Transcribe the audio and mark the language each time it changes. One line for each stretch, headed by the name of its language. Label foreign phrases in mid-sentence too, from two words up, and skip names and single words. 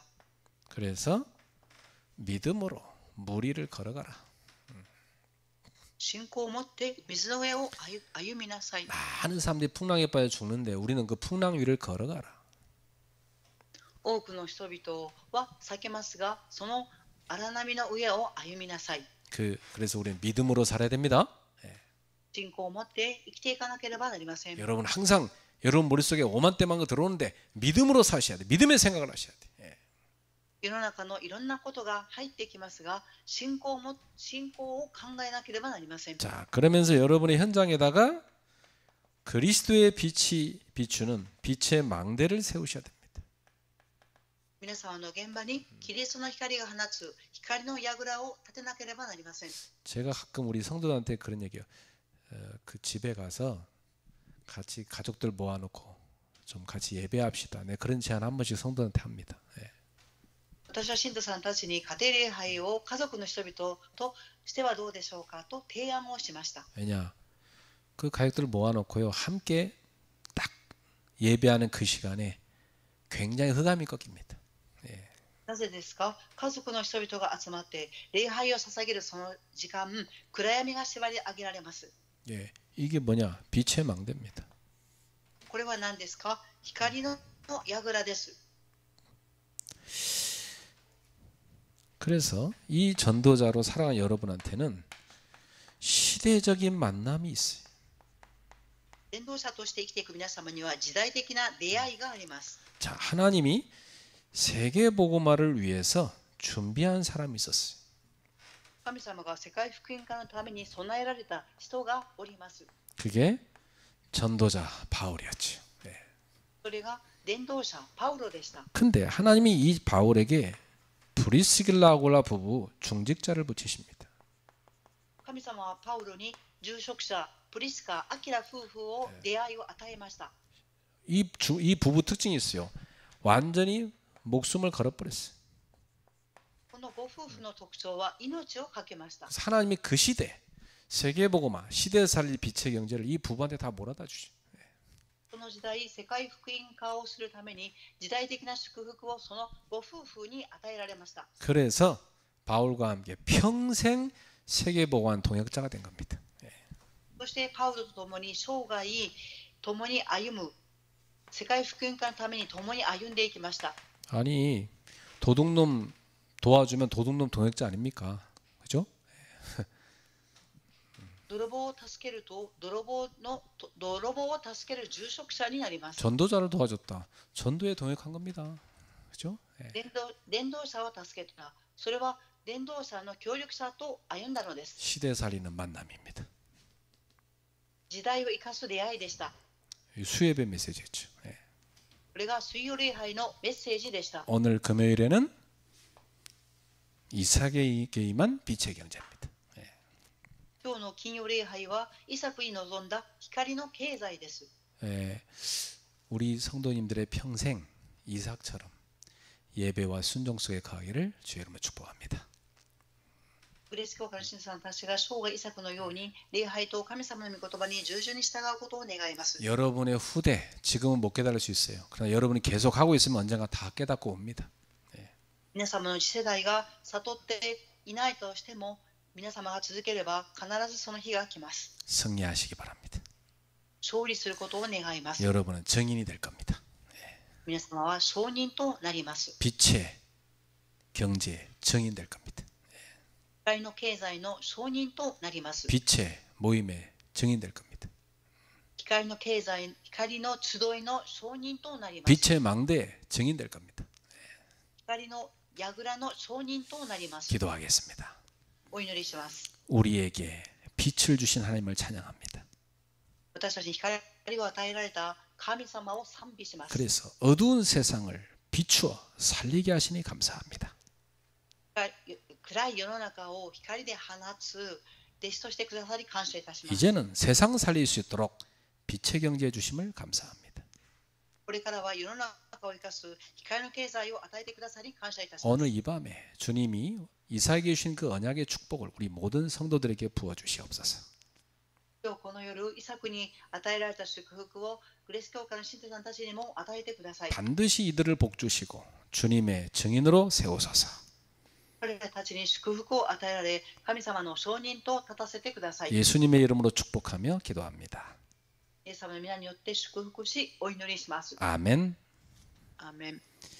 Korean: 그래서 믿음으로 물 위를 걸어가라.
Japanese: 信仰を持って水の上を歩みなさい。
Korean: 많은 사람들이 풍랑에 빠져 죽는데 우리는 그 풍랑 위를 걸어가라.
Japanese: 多くの人々は避けますが、その荒波の上を歩みなさい。
Korean: 그래서 우리는 믿음으로 살아야 됩니다.
Japanese: 信仰を持って生きていかなければなりません。
Korean: 여러분 항상 여러분 머릿속에 오만때만 거 들어오는데 믿음으로 사셔야 돼. 믿음의 생각을 하셔야 돼.
Japanese: 世の中のいろんなことが入ってきますが、信仰を考えなければなりません。
Korean: 자, 그러면서 여러분의 현장에다가 그리스도의 빛이 비추는 빛의 망대를 세우셔야 됩니다.
Japanese: 皆様の現場にキリストの光が放つ光の櫓を立てなければなりません。
Korean: 제가 가끔 우리 성도들한테 그런 얘기요. 그 집에 가서 같이 가족들 모아놓고 좀 같이 예배합시다. 네, 그런 제안 한 번씩 성도한테 합니다. 네.
Japanese: 私は信徒さんたちに家庭礼拝を家族の人々としてはどうでしょうかと提案をしました。
Korean: 왜냐? 그 가족들 모아놓고요. 함께 예배하는 그 시간에 굉장히 흑암이 꺾입니다.
Japanese: なぜですか？家族の人々が集まって礼拝を捧げるその時間、暗闇が縛り上げられます。
Korean: 예, 이게 뭐냐? 빛의 망대입니다.
Japanese: これは何ですか？光の櫓です。
Korean: 그래서 이 전도자로 살아가는 여러분한테는 시대적인 만남이 있어요.
Japanese: 伝道者として生きていく皆様には時代的な出会いがあります。
Korean: 자, 하나님이 세계 복음화를 위해서 준비한 사람이 있었어요.
Japanese: 神様が世界福音化のために備えられた人がおります。
Korean: 그게 전도자 바울이었죠. 예.
Japanese: それが伝道者パウロでした。
Korean: 근데 하나님이 이 바울에게 브리스길라 아굴라 부부 중직자를 붙이십니다.
Japanese: 神様はパウロに住職者プリスカ・アキラ夫婦を出会いを与えました。
Korean: 이 부부 특징이 있어요. 완전히 목숨을 걸어버렸어요.
Japanese: このご夫婦の特徴は命を懸けました。
Korean: 하나님이 그 시대 세계복음화 시대 살릴 빛의 경제를 이 부부한테 다 몰아다 주죠.
Japanese: その時代、世界福音化をするために時代的な祝福をそのご夫婦に与えられました。
Korean: 그래서 바울과 함께 평생 세계복음화 동역자가 된 겁니다.
Japanese: そしてパウロと共に生涯共に歩む世界福音化のために共に歩んでいきました。
Korean: 아니 도둑놈 도와주면 도둑놈 동역자 아닙니까? 그죠?
Japanese: 泥棒を助けると泥棒を助ける住職者になります。
Korean: 전도자를 도와줬다. 전도에 동역한 겁니다. 그죠?
Japanese: 伝道者を助けた。それは伝道者の協力者と歩んだのです。
Korean: 시대 살리는 만남입니다.
Japanese: 時代を生かす出会いでした。
Korean: 수예배 메시지였죠.
Japanese: これが水曜礼拝のメッセージでした。
Korean: 오늘 금요일에는 이삭에게 임한 빛의 경제입니다.
Japanese: 今日の金曜礼拝はイサクに臨んだ光の経済です。
Korean: 우리 성도님들의 평생 이삭처럼 예배와 순종 속에 가기를 주의 이름으로 축복합니다.
Japanese: グレース教会の信者さんたちが生涯イサクのように礼拝と神様の御言葉に従順に従うことを願います。
Korean: 여러분의 후대 지금은 못 깨달을 수 있어요. 그러나 여러분이 계속 하고 있으면 언젠가 다 깨닫고 옵니다.
Japanese: 皆様の次世代が悟っていないとしても皆様が続ければ必ずその日が来ます。
Korean: 승리하시기 바랍니다.
Japanese: 勝利することを願います。
Korean: 여러분은 증인이 될 겁니다.
Japanese: 皆様は証人となります。
Korean: 빛의 경제의 증인 될 겁니다.
Japanese: 光の経済の証人となります。
Korean: 빛의 모임의 증인 될 겁니다.
Japanese: 光の経済、光の集いの証人となります。
Korean: 빛의 망대의 증인 될 겁니다.
Japanese: 光の櫓の証人となります。
Korean: 기도하겠습니다.
Japanese: お祈りします。
Korean: 우리에게 빛을 주신 하나님을 찬양합니다.
Japanese: 私たちに光を与えられた神様を賛美します。
Korean: 그래서 어두운 세상을 비추어 살리게 하시니 감사합니다.
Japanese: 暗い世の中を光で放つ弟子としてくださり感謝いたします。
Korean: 이제는 세상 살릴 수 있도록 빛의 경제 주심을 감사합니다.
Japanese: これからは世の中を生かす光の経済を与えてくださり感謝いたします。
Korean: 오늘 이 밤에 주님이 이삭에게 주신 그 언약의 축복을 우리 모든 성도들에게 부어 주시옵소서.
Japanese: 今日この夜イサクに与えられた祝福をグレース教会の信徒さんたちにも与えてください。
Korean: 반드시 이들을 복 주시고 주님의 증인으로 세우소서.
Japanese: 彼らたちに祝福を与えられ神様の証人と立たせてください。
Korean: 예수님의 이름으로 축복하며 기도합니다.
Japanese: イエス様の皆によって祝福しお祈りします。
Korean: 아멘.
Japanese: アーメン。